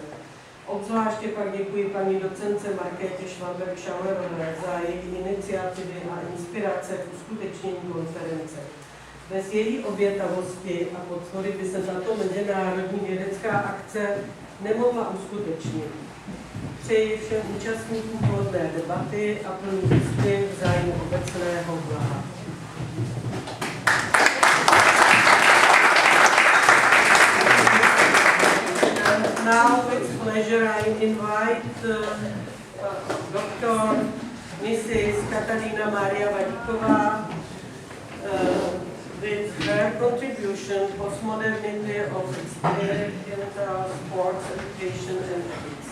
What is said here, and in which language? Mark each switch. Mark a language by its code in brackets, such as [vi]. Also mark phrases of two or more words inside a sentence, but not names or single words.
[cs] Obzvláště pak děkuji paní docence Markétě Schwamberg-Schauerové za její iniciativy a inspirace k uskutečnění konference. Bez její obětavosti a podpory by se tato mezinárodní vědecká akce nemohla uskutečnit. Přeji všem účastníkům plodné debaty a plný úspěch v zájmu obecného blaha. [en] Now with pleasure I invite Dr. Mrs. Katarina Maria Vadíková with her contribution postmodernity of experiential sports education and ethics.